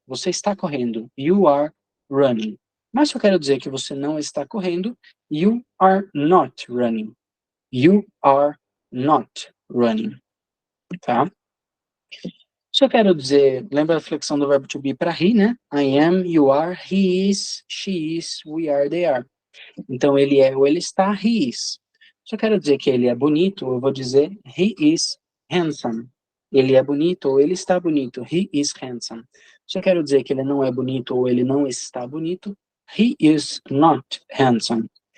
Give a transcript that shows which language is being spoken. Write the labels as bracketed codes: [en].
[pt] Você está correndo. [en] You are running. [pt] Mas se eu quero dizer que você não está correndo, [en] you are not running. You are not running. Tá? [pt] Se eu quero dizer, lembra a flexão do verbo to be para he, né? [en] I am, you are, he is, she is, we are, they are. [pt] Então, ele é ou ele está, he is. Se eu quero dizer que ele é bonito, eu vou dizer [en] he is handsome. [pt] Ele é bonito ou ele está bonito. [en] He is handsome. [pt] Se eu quero dizer que ele não é bonito ou ele não está bonito, [en] he is not handsome.